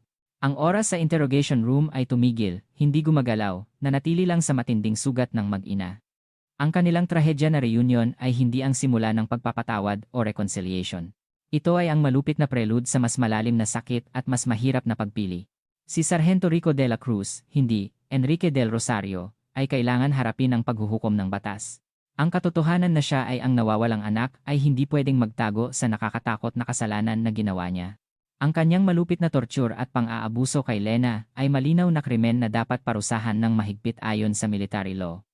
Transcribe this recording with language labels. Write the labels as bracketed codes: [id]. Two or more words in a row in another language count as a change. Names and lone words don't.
[tl] Ang oras sa [en] interrogation room [tl] ay tumigil, hindi gumagalaw, nanatili lang sa matinding sugat ng mag-ina. Ang kanilang trahedya na reunion ay hindi ang simula ng pagpapatawad o reconciliation. Ito ay ang malupit na prelude sa mas malalim na sakit at mas mahirap na pagpili. Si Sargento Rico de la Cruz, hindi, Enrique del Rosario, ay kailangan harapin ang paghuhukom ng batas. Ang katotohanan na siya ay ang nawawalang anak ay hindi pwedeng magtago sa nakakatakot na kasalanan na ginawa niya. Ang kanyang malupit na torture at pang-aabuso kay Lena ay malinaw na krimen na dapat parusahan ng mahigpit ayon sa [en] military law.